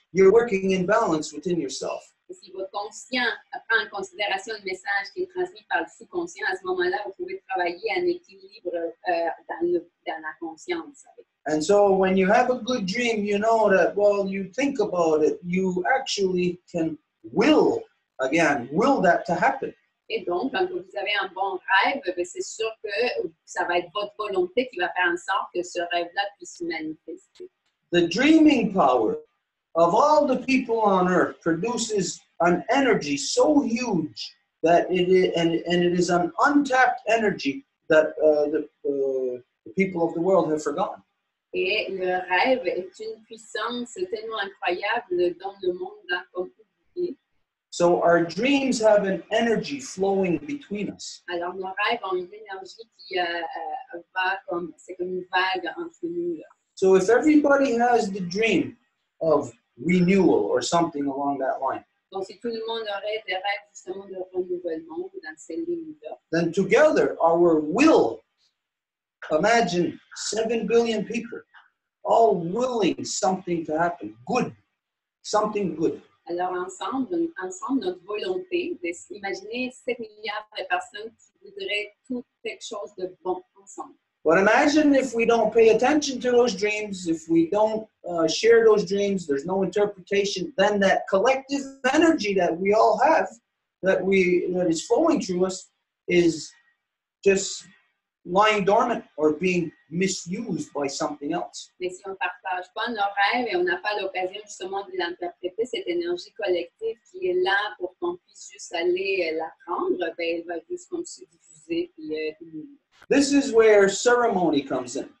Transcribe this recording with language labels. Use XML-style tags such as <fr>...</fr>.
<en>You're working in balance within yourself.</en> <fr>Et si votre conscient prend en considération le message qui est transmis par le sous-conscient, à ce moment-là, vous pouvez travailler en équilibre dans la conscience.</fr> <en>And so when you have a good dream, you know that, well, you think about it, you actually can will that to happen.</en> <fr>Et donc, quand vous avez un bon rêve, c'est sûr que ça va être votre volonté qui va faire en sorte que ce rêve-là puisse se manifester.</fr> <en>The dreaming power of all the people on earth produces an energy so huge that it is an untapped energy that the people of the world have forgotten.</en> <fr>Et le rêve est une puissance tellement incroyable dont le monde a comme oublié.</fr> <en>So our dreams have an energy flowing between us.</en> <fr>Alors nos rêves ont une énergie qui va comme c'est comme une vague entre nous. Là.</fr> <en>So if everybody has the dream of renewal or something along that line,</en> <fr>donc si tout le monde aurait des rêves justement de renouvellement dans ces lignes-là,</fr> <en>then together our will Imagine 7 billion people all willing something to happen, good, something good.</en> <fr>Alors ensemble, notre volonté d'imaginer 7 milliards de personnes qui voudraient tout quelque chose de bon ensemble.</fr> <en>But imagine if we don't pay attention to those dreams, if we don't share those dreams, there's no interpretation, then that collective energy that we all have, that is flowing through us, is just lying dormant or being misused by something else.</en> <fr>Mais si on ne partage pas nos rêves et on n'a pas l'occasion justement de l'interpréter, cette énergie collective qui est là pour qu'on puisse juste aller la prendre, ben, elle va juste comme se diffuser puis</fr> <en>This is where ceremony comes in.</en>